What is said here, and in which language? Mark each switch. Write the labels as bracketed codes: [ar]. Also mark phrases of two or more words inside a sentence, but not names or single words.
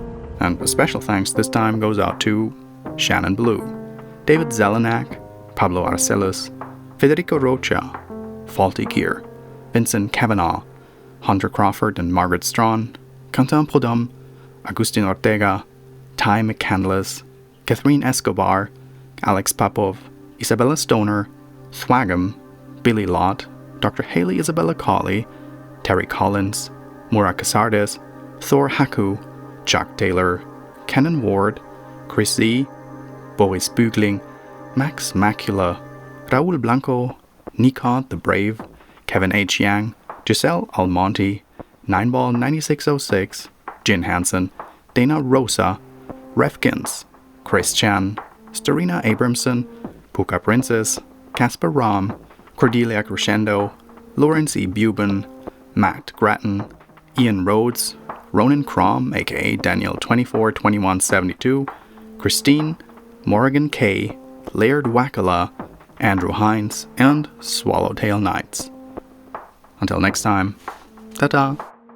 [en] And a special thanks this time goes out to Shannon Blue, David Zelenak, Pablo Arcelis, Federico Rocha, Faulty Gear, Vincent Kavanaugh, Hunter Crawford and Margaret Strawn, Quentin Prodhomme, Agustin Ortega, Ty McCandless, Catherine Escobar, Alex Popov, Isabella Stoner, Thwagam, Billy Lott, Dr. Haley Isabella Cawley, Terry Collins, Mura Casardes, Thor Haku, Chuck Taylor, Kenan Ward, Chris Z, Boris Bügling, Max Macula, Raul Blanco, Nikod the Brave, Kevin H. Yang, Giselle Almonte, Nineball 9606, Jin Hansen, Dana Rosa, Refkins, Chris Chan, Starina Abramson, Puka Princess, Casper Ram, Cordelia Crescendo, Lawrence E. Buben, Matt Grattan, Ian Rhodes, Ronan Crom, aka Daniel242172, Christine, Morgan K., Laird Wackala, Andrew Hines, and Swallowtail Knights. Until next time, ta-ta!